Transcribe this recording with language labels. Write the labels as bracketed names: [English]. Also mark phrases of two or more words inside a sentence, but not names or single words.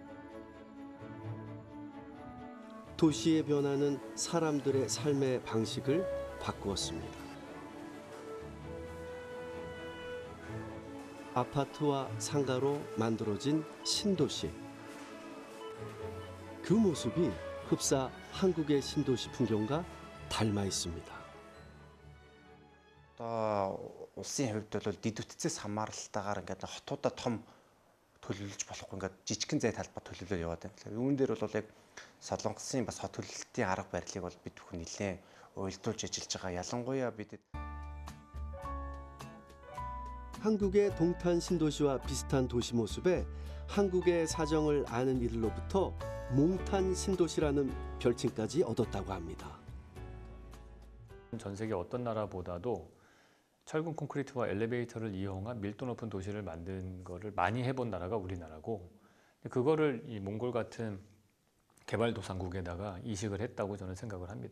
[Korean] 도시의 변화는 사람들의 삶의 방식을 바꾸었습니다. 아파트와 상가로 만들어진 신도시. 그 모습이 흡사 한국의 신도시 풍경과 닮아 있습니다. [Mongolian] улсын хувьд бол дэд үтцээс хамааралтайгаар ингээд хотуудаа том төлөвлөж болохгүй ингээд жижигхэн зай талбар төлөвлөж яваад байна. Тэгэхээр үүн дээр бол яг Солонгосын бас хот төлөвлөлтийн арга барилыг бол бид бүхэн нэлээд уйлдуулж ажиллаж байгаа. ялангуяа бидэд [Korean] 한국의 동탄 신도시와 비슷한 도시 모습에 한국의 사정을 아는 이들로부터 몽탄 신도시라는 별칭까지 얻었다고 합니다. 전 세계 어떤 나라보다도 철근 콘크리트와 엘리베이터를 이용한 밀도 높은 도시를 만든 거를 많이 해본 나라가 우리나라고, 그거를 이 몽골 같은 개발도상국에다가 이식을 했다고 저는 생각을 합니다.